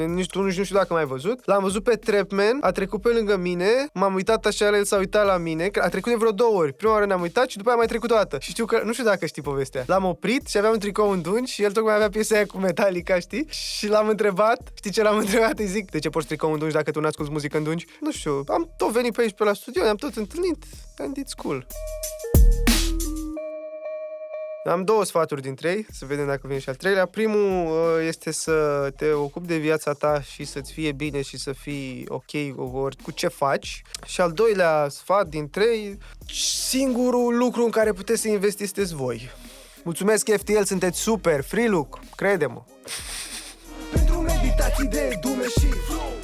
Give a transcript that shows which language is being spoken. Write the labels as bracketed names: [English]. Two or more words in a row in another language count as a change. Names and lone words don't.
[Romanian] Nici tu nu știu dacă m-ai văzut. L-am văzut pe Trapman, a trecut pe lângă mine, m-am uitat așa, el s-a uitat la mine, a trecut de vreo 2 ori. Prima oară ne-am uitat și după aia mai trecut o dată. Și știu că, nu știu dacă știi povestea. L-am oprit și aveam un tricou în dungi și el tocmai avea piesa aia cu Metallica, știi? Și l-am întrebat, știi ce l-am întrebat? Îi zic, de ce porți tricou în dungi dacă tu n-asculti muzică în dungi? Nu știu, am tot venit pe aici pe la studio, ne-am tot întâlnit [English] and it's cool. [Romanian] Am 2 sfaturi dintre ei, să vedem dacă vine și al 3-lea. Primul este să te ocupi de viața ta și să-ți fie bine și să fii ok cu ce faci. Și al 2-lea sfat dintre ei, singurul lucru în care puteți să investiți sunteți voi. Mulțumesc, FTL, sunteți super, [English] free look, [Romanian] crede-mă. Pentru meditații de dume și